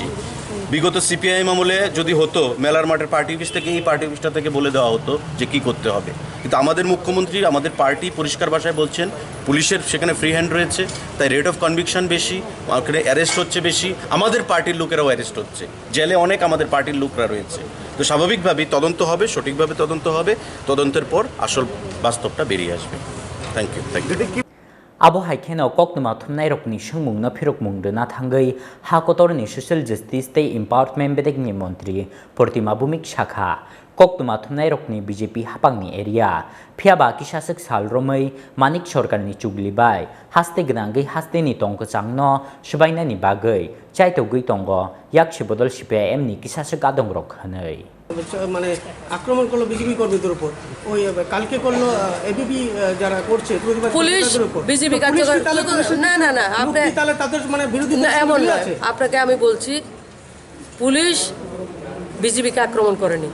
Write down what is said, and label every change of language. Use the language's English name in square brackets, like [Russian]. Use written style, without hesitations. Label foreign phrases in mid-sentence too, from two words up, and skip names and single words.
[Bangla] বিগত সিপিআইএম আমলে যদি হতো মেলার মাঠের পার্টি অফিস থেকে এই পার্টি অফিসটা থেকে বলে দেওয়া হতো যে কী করতে হবে, কিন্তু আমাদের মুখ্যমন্ত্রী, আমাদের পার্টি পরিষ্কার ভাষায় বলছেন পুলিশের সেখানে [English] free hand [Bangla] রয়েছে, তাই [English] rate of conviction [Bangla] বেশি, ওখানে অ্যারেস্ট হচ্ছে বেশি, আমাদের পার্টির লোকেরাও অ্যারেস্ট হচ্ছে, জেলে অনেক আমাদের পার্টির লোকরা রয়েছে। তো স্বাভাবিকভাবেই তদন্ত হবে, সঠিকভাবে তদন্ত হবে, তদন্তের পর আসল বাস্তবটা বেরিয়ে আসবে। [English] thank you. [Kok Borok] Abo haikeno koknuma thumnai rokni sungmungna phirok mungdena thangai hakotorni [English] social justice [Kok Borok] tei empowerment bedegni Mantri Pratima Bhomik shakha koknuma thumnai rokni BJP hapangni area phiaba kisasek salromai manik sorkarni chuglibai haste gnangai haste ni tongko changno subaina ni bagai chaitogui tongo yakshi bodol CPIM ni kisasek adong rok hanai [Bangla] মানে আক্রমণ করলো বিজেপি কর্মীদের উপর, ওই কালকে করলো এবিপি যারা করছে পুলিশ বিজেপি না না না আপনি তাহলে তাদের মানে বিরোধী এমন নয়। আপনাকে আমি বলছি পুলিশ বিজেপিকে আক্রমণ করেনি।